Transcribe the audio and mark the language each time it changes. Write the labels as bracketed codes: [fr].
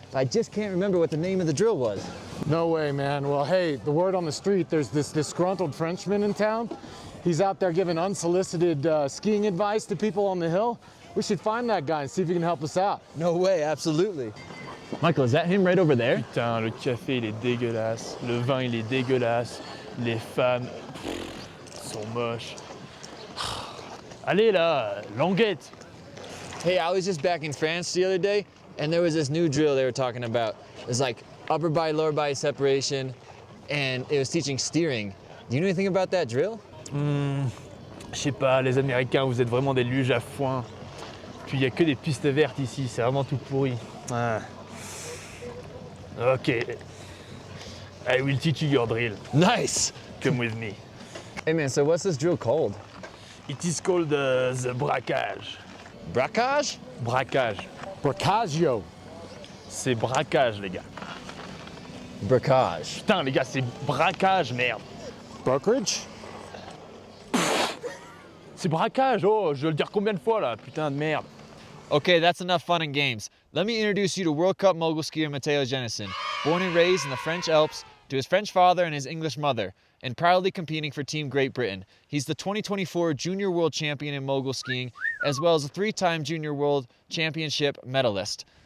[en] I just can't remember what the name of the drill was. No way, man. Well, hey, the word on the street, there's this disgruntled Frenchman in town. He's out there giving unsolicited skiing advice to people on the hill. We should find that guy and see if he can help us out. No way, absolutely. Michael, is that him right over there? [fr] Putain, le café il est dégueulasse, le vin il est dégueulasse, les femmes sont moches. Allez là, languette! [en] Hey, I was just back in France the other day, and there was this new drill they were talking about. It was like upper body, lower body separation, and it was teaching steering. Do you know anything about that drill? [fr] Je sais pas, les Américains, vous êtes vraiment des luges à foin. Puis il y a que des pistes vertes ici, c'est vraiment tout pourri. [en] Ah. Ok. I will teach you your drill. Nice! Come with me. Hey man, so what's this drill called? It is called the braquage. Braquage? Braquage. Bracaggio. [fr] C'est braquage, les gars. Braquage. Putain, les gars, c'est braquage, merde. [en] Braquage? [fr] C'est braquage, oh, je vais le dire combien de fois là, putain de merde. [en] Okay, that's enough fun and games. Let me introduce you to World Cup mogul skier Matteo Jennison, born and raised in the French Alps to his French father and his English mother, and proudly competing for Team Great Britain. He's the 2024 Junior World Champion in mogul skiing, as well as a three-time Junior World Championship medalist.